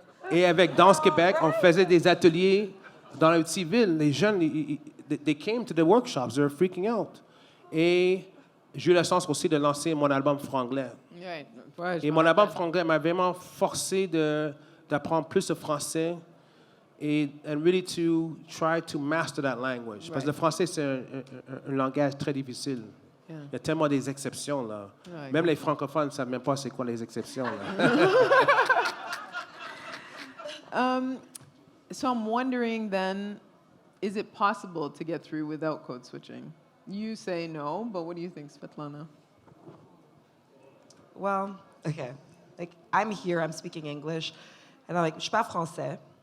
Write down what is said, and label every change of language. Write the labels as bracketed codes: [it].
[fr] Et avec Danse Québec, on faisait des ateliers dans la petite ville. [en] Les jeunes, they came to the workshops, they were freaking out. [fr] Et j'ai eu la chance aussi de lancer mon album franglais. Ouais, Et mon album franglais m'a vraiment forcé d'apprendre plus de français et [en] really to try to master that language. [fr] Parce que le français, c'est un langage très difficile. [en] Yeah. [fr] Il y a tellement des exceptions, là. Ouais, Même les francophones ne savent même pas c'est quoi les exceptions, là. [en] So I'm wondering then, is it possible to get through without code switching? You say no, but what do you think, Svetlana? Well, okay. Like, I'm here, I'm speaking English, and I'm like, [fr] je suis pas français.